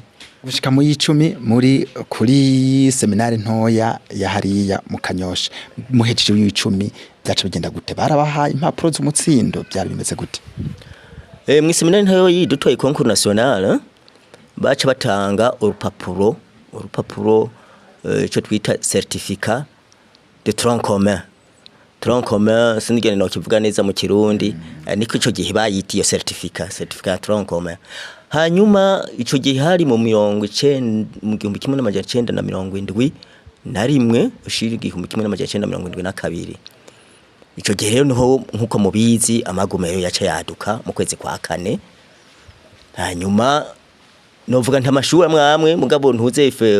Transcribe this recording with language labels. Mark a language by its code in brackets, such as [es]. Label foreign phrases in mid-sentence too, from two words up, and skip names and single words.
[rn] gushika mu icumi muri kuri seminari ntoya ya hariya mu Kanyosha muhejeje y'icumi byaca bigenda gute barabaha impapuro z'umutsindo byari bimeze gute mu seminari ntoya dutoye [fr] concours national [rn] baca batanga urupapuro ico twita [fr] certificat de tronc commun [rn] sinigene no kivuga neza mu Kirundi niko ico gihe bayitiye [fr] certificat tronc commun [rn] hanyuma ico gihe hari mu 1971 ushira 1972 ico gihe rero niho nkuko mubizi amagumero yaca yaduka mu kwezi kwa kane hanyuma novuga nta mashuri amwe mugabo ntuze